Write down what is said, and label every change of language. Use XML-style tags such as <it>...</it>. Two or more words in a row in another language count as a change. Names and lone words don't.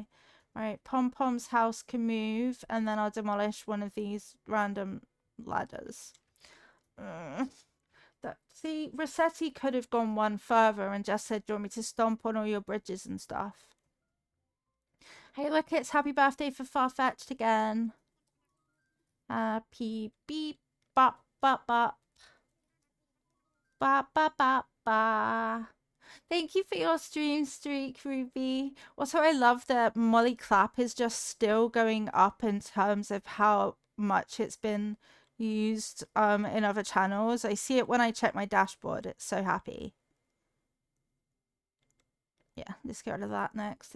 <en>Right, Pom Pom's house can move, and then I'll demolish one of these random ladders. See, Resetti could have gone one further and just said, do you want me to stomp on all your bridges and stuff? Hey, look, it's happy birthday for Farfetched again. Happy beep, bop, bop, bop. Ba, ba, ba, ba. Thank you for your stream streak, Ruby. Also, I love that Molly Clap is just still going up in terms of how much it's been used in other channels. I see it when I check my dashboard. It's so happy. Yeah, let's get rid of that next.</en>